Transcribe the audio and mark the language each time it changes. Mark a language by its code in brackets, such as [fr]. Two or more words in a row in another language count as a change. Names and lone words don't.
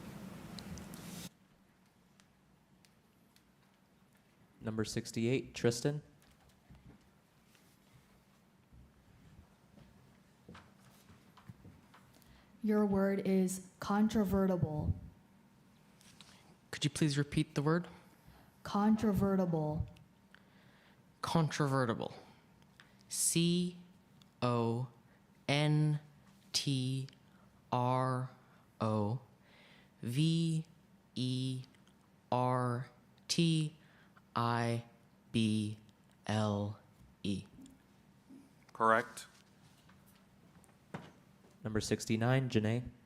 [en] Number 68, Tristan. Your word is controvertible. Could you please repeat the word? Controvertible. Controvertible. C-O-N-T-R-O-V-E-R-T-I-B-L-E. Correct. Number 69, Janae.